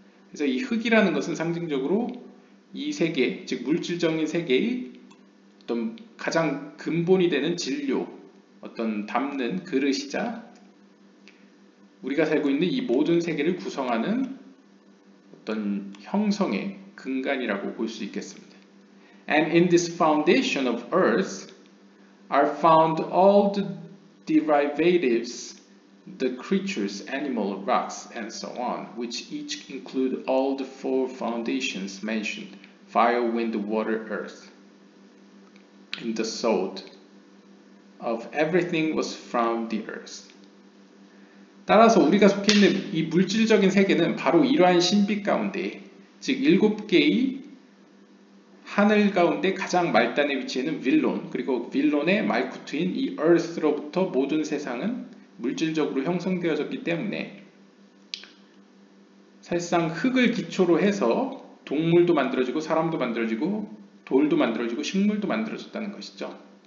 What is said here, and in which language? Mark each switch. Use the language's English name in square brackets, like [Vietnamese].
[Korean] 그래서 이 흙이라는 것은 상징적으로 이 세계, 즉 물질적인 세계의 어떤 가장 근본이 되는 진료, 어떤 담는 그릇이자 우리가 살고 있는 이 모든 세계를 구성하는 어떤 형성의 근간이라고 볼 수 있겠습니다. [English] And in this foundation of earth are found all the derivatives, the creatures, animal, rocks, and so on, which each include all the four foundations mentioned, fire, wind, water, earth. And the soul of everything was from the earth. [Korean] 따라서 우리가 속해 있는 이 물질적인 세계는 바로 이러한 신비 가운데, 즉 7개의 하늘 가운데 가장 말단에 위치하는 윌론, 그리고 윌론의 말쿠투인 이 earth로부터 모든 세상은 물질적으로 형성되어졌기 때문에 사실상 흙을 기초로 해서 동물도 만들어지고 사람도 만들어지고 돌도 만들어지고 식물도 만들어졌다는 것이죠.